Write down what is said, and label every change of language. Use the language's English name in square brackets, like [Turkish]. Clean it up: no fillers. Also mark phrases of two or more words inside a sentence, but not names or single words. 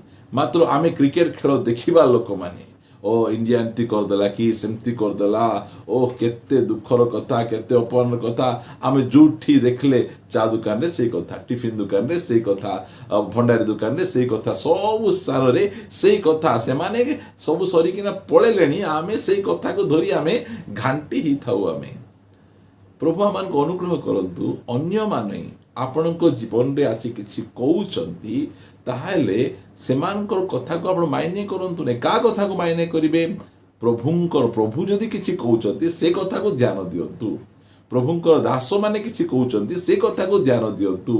[Odia] ମାତ୍ର ଆମେ କ୍ରିକେଟ ଖେଳ ଦେଖିବା ଲୋକ ମାନେ ଓ ଇଣ୍ଡିଆ ଏମିତି କରିଦେଲା କି ସେମିତି କରିଦେଲା, ଓ କେତେ ଦୁଃଖର କଥା, କେତେ ଅପମାନ କଥା। ଆମେ ଯେଉଁଠି ଦେଖିଲେ ଚା ଦୋକାନ ରେ ସେଇ କଥା, ଟିଫିନ ଦୋକାନ ରେ ସେଇ କଥା, ଭଣ୍ଡାରି ଦୋକାନ ରେ ସେଇ କଥା, ସବୁ ସ୍ଥାନ ରେ ସେଇ କଥା। ସେ ମାନେ ସବୁ ସରି କିନା ପଳେଇଲେଣି, ଆମେ ସେଇ କଥା କୁ ଧରି ଆମେ ଘାଣ୍ଟି ହିଁ ଥାଉ। ଆମେ ପ୍ରଭୁ ଆମମାନ କୁ ଅନୁଗ୍ରହ କରନ୍ତୁ, ଅନ୍ୟ ମାନେ ଆପଣଙ୍କ ଜୀବନ ରେ ଆସି କିଛି କହୁଛନ୍ତି, ତାହାହେଲେ ସେମାନଙ୍କର କଥା କୁ ଆପଣ ମାନେ କରନ୍ତୁ ନେ। କା କଥା କୁ ମାନେ କରିବେ? ପ୍ରଭୁ ଯଦି କିଛି କହୁଛନ୍ତି ସେ କଥା କୁ ଧ୍ୟାନ ଦିଅନ୍ତୁ। ପ୍ରଭୁଙ୍କର ଦାସ ମାନେ କିଛି କହୁଛନ୍ତି ସେ କଥା କୁ ଧ୍ୟାନ ଦିଅନ୍ତୁ।